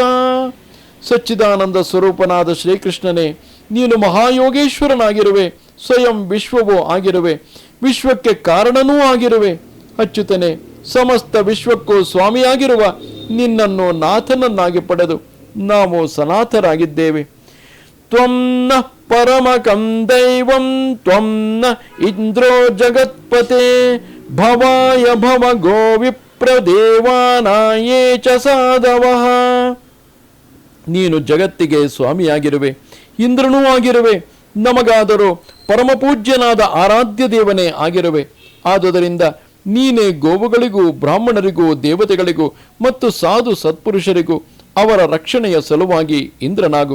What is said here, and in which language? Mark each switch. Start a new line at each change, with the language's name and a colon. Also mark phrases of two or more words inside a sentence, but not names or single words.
Kannada: ಸಚ್ಚಿದಾನಂದ ಸ್ವರೂಪನಾದ ಶ್ರೀಕೃಷ್ಣನೇ, ನೀನು ಮಹಾಯೋಗೇಶ್ವರನಾಗಿರುವೆ. ಸ್ವಯಂ ವಿಶ್ವವೂ ಆಗಿರುವೆ. ವಿಶ್ವಕ್ಕೆ ಕಾರಣನೂ ಆಗಿರುವೆ. ಅಚ್ಯುತನೇ, ಸಮಸ್ತ ವಿಶ್ವಕ್ಕೂ ಸ್ವಾಮಿಯಾಗಿರುವ ನಿನ್ನನ್ನು ನಾಥನನ್ನಾಗಿ ಪಡೆದು ನಾವು ಸನಾಥರಾಗಿದ್ದೇವೆ.
Sanskrit: ತ್ವಂ ನಃ ಪರಮಕಂ ದೈವಂ ತ್ವಂ ನ ಇಂದ್ರೋ ಜಗತ್ಪತೆ ಭವಾಯ ಭವ ಗೋ ವಿಪ್ರದೇವಾನಾಯೇ ಚ ಸಾಧವಃ.
Kannada: ನೀನು ಜಗತ್ತಿಗೆ ಸ್ವಾಮಿಯಾಗಿರುವೆ, ಇಂದ್ರನೂ ಆಗಿರುವೆ, ನಮಗಾದರೂ ಪರಮಪೂಜ್ಯನಾದ ಆರಾಧ್ಯ ದೇವನೇ ಆಗಿರುವೆ. ಆದುದರಿಂದ ನೀನೇ ಗೋವುಗಳಿಗೂ ಬ್ರಾಹ್ಮಣರಿಗೂ ದೇವತೆಗಳಿಗೂ ಮತ್ತು ಸಾಧು ಸತ್ಪುರುಷರಿಗೂ ಅವರ ರಕ್ಷಣೆಯ ಸಲುವಾಗಿ ಇಂದ್ರನಾಗು.